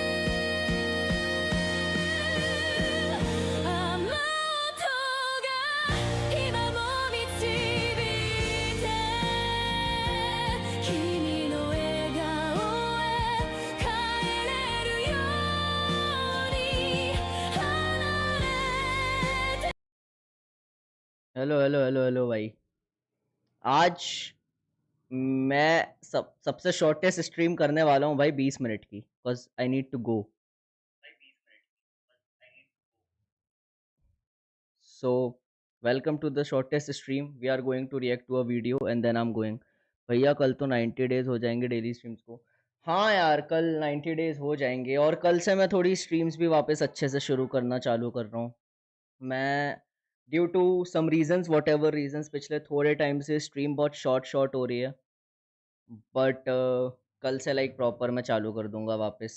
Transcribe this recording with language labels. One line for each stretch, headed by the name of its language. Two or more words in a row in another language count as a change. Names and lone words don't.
Japanese: あの音が今も導いて君の笑顔へ帰れるように離れて
Hindi: हेलो हेलो हेलो हेलो भाई। आज मैं सबसे
English: shortest stream
Hindi: करने वाला हूँ भाई 20 मिनट की,
English: because I need to go. so welcome to the shortest stream. we are going to react to a video and then I am going.
Hindi: भैया कल तो 90 डेज हो जाएंगे
English: daily streams
Hindi: को। हाँ यार, कल 90 डेज हो जाएंगे और कल से मैं थोड़ी स्ट्रीम्स भी वापस अच्छे से शुरू करना चालू कर रहा हूँ। मैं
English: due to some reasons, whatever reasons,
Hindi: पिछले थोड़े टाइम से स्ट्रीम बहुत शॉर्ट शॉर्ट हो रही है, बट कल से
English: like proper
Hindi: मैं चालू कर दूंगा वापस।